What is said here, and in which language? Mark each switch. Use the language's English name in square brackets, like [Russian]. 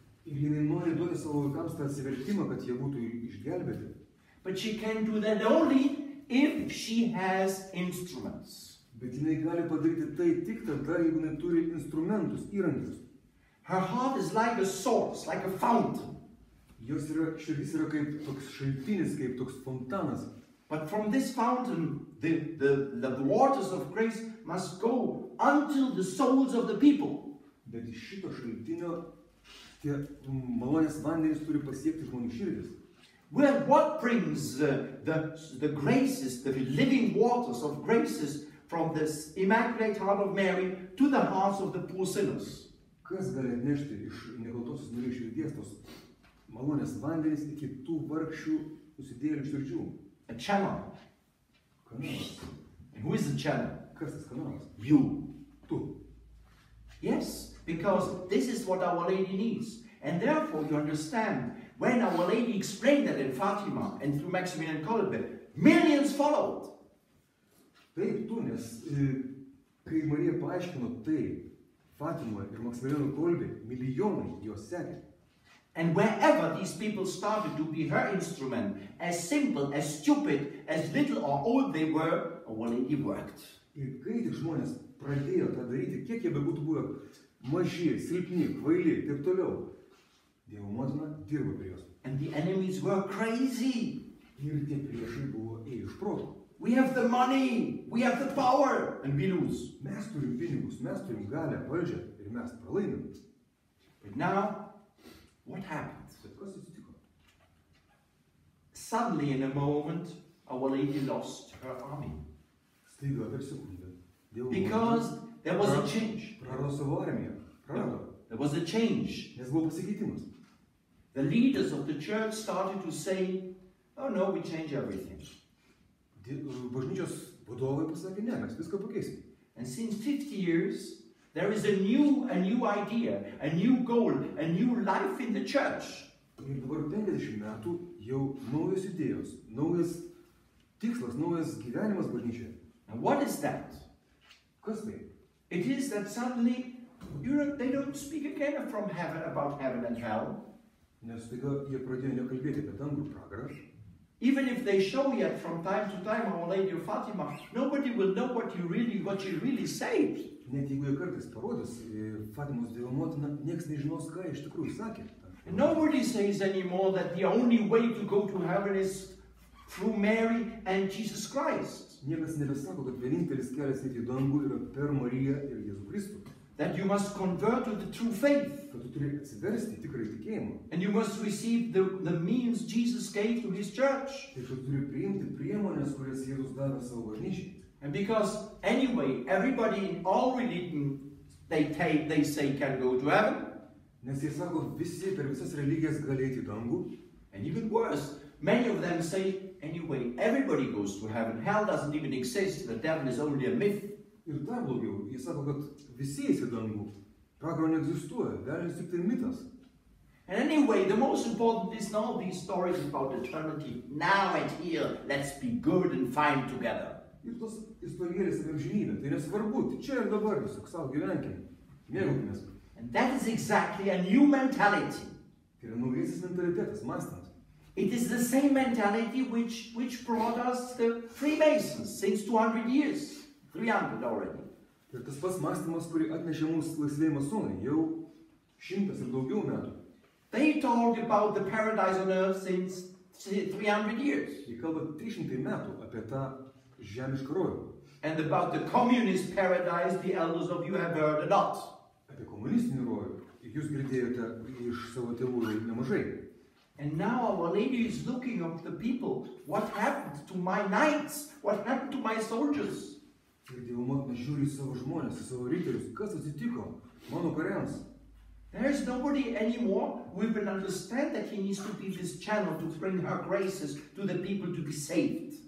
[Lithuanian] Ir jinai nori duoti savo vaikams tą atsivertimą, kad jie būtų išgelbėti. [English] But she can do that only if she has instruments. [Lithuanian] Bet jinai gali padaryti tai tik tada, jeigu jinai turi instrumentus, įrankius. [English] Her heart is like a source, like a fountain. [Lithuanian] Jos širdis yra kaip toks šaltinis, kaip toks fontanas. [English] But from this fountain, the waters of grace must go until the souls of the people. [Lithuanian] Bet iš šito šaltinio tie malonės vandenys turi pasiekti žmonių širdis. [English] Well, what brings the graces, the living waters of graces from this Immaculate Heart of Mary to the hearts of the poor sinners? [Lithuanian] Kas gali atnešti iš Nekaltosios Marijos širdies tos malonės vandenys iki tų vargšių nusidėjėlių širdžių? [English] A channel. [Lithuanian] Kanalas. [English] And who is the channel? [Lithuanian] Kas tas kanalas? [English] You. [Lithuanian] Tu. [English] Yes, because this is what Our Lady needs. And therefore you understand, when Our Lady explained that in Fatima and through Maximilian Kolbe, millions followed. [Lithuanian] Taip, tu, nes kai Marija paaiškino tai Fatimoje ir Maksimiliano Kolbėje, milijonai jos sekė. [English] And wherever these people started to be her instrument, as simple, as stupid, as little or old they were, Our Lady worked. [Lithuanian] Ir kai tik žmonės pradėjo tą daryti, kiek jie bebūtų buvę maži, silpni, kvaili ir taip toliau, Dievo motina dirbo prie jos. [English] And the enemies were crazy. [Lithuanian] Ir tie priešai buvo ėjo iš proto. [English] We have the money, we have the power, and we lose. [Lithuanian] Mes turim pinigus, mes turim galę, valdžią ir mes pralaimim. [English] But now, what happened? [Lithuanian] Bet kas atsitiko? [English] Suddenly, in a moment, Our Lady lost her army. [Lithuanian] Staiga per sekundę. [English] Because there was a change. [Lithuanian] Prarado savo armiją. Prarado. [English] There was a change. [Lithuanian] Nes buvo pasikeitimas. [English] The leaders of the church started to say, oh no, we change everything. [Lithuanian] Bažnyčios vadovai pasakė, ne, mes viską pakeisim. [English] And since 50 years, there is a new idea, a new goal, a new life in the church. [Lithuanian] Ir dabar 50 metų jau naujos idėjos, naujas tikslas, naujas gyvenimas bažnyčioje. [English] And what is that? [Lithuanian] Kas tai? [English] It is that suddenly, they don't speak again from heaven about heaven and hell. [Lithuanian] Nes staiga jie pradėjo nekalbėti apie dangų pragarą. [English] Even if they show yet from time to time Our Lady of Fatima, nobody will know what she really said. [Lithuanian] Net jeigu jie kartais parodys Fatimos Dievo motiną, nieks nežinos, ką iš tikrųjų sakė. [English] And nobody says anymore that the only way to go to heaven is through Mary and Jesus Christ. [Lithuanian] Niekas nebesako, kad vienintelis kelias į dangų yra per Mariją ir Jėzų Kristų. [English] That you must convert to the true faith. [Lithuanian] Kad tu turi atsiversti tikrai tikėjimą. [English] And you must receive the means Jesus gave to his church. [Lithuanian] Tai tu turi priimti priemonės, kurias Jėzus davė savo bažnyčiai. [English] And because anyway, everybody in all religion, they say can go to heaven. [Lithuanian] Nes jie sako, visi per visas religijas gali eiti į dangų. [English] And even worse, many of them say, anyway, everybody goes to heaven. Hell doesn't even exist. The devil is only a myth. [Lithuanian] Ir dar blogiau, jie sako, kad visi eis į dangų. Pragaro neegzistuoja, velnias tik tai mitas. [English] And anyway, the most important is not all these stories about eternity. Now and here, let's be good and fine together. [Lithuanian] Ir tos istorijėlės apie amžinybę, tai nesvarbu, tai čia ir dabar tiesiog savo gyvenkim, mėgaukimės. [English] And that is exactly a new mentality. [Lithuanian] Tai yra naujasis mentalitetas, mąstymas. [English] It is the same mentality which brought us the Freemasons since 200 years. 300 already. [Lithuanian] Ir tas pats mąstymas, kurį atnešė mums laisvieji masonai, jau 100 ir daugiau metų. [English] They talk about the paradise on earth since 300 years. [Lithuanian] Jie kalba 300 metų apie tą žemišką rojų. [English] And about the communist paradise, the elders of you have heard a lot. [Lithuanian] Apie komunistinį rojų jūs girdėjote iš savo tėvų nemažai. [English] And now Our Lady is looking at the people. What happened to my knights? What happened to my soldiers? [Lithuanian] Ir Dievo motina žiūri į savo žmonės, į savo riterius. Kas atsitiko mano kariams? [English] There is nobody anymore who will understand that he needs to be this channel to bring her graces to the people to be saved.